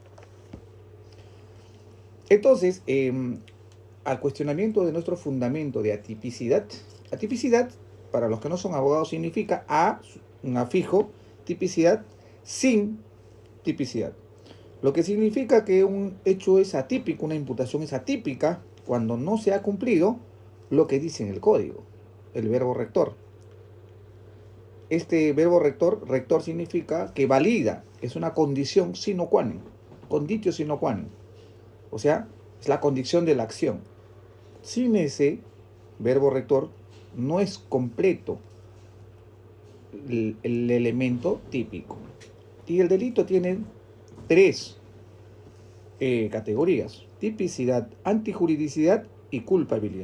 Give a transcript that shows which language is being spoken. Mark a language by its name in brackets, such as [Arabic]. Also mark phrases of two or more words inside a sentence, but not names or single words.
[Spanish] Entonces, al cuestionamiento de nuestro fundamento de atipicidad, atipicidad, para los que no son abogados, significa un afijo, tipicidad, sin tipicidad. Lo que significa que un hecho es atípico, una imputación es atípica, cuando no se ha cumplido lo que dice en el código, el verbo rector. Este verbo rector significa que valida, es una condición [Latin] sine qua non, conditio sine qua non, [Spanish] o sea, es la condición de la acción. Sin ese verbo rector no es completo el elemento típico. Y el delito tiene tres categorías: tipicidad, antijuridicidad y culpabilidad.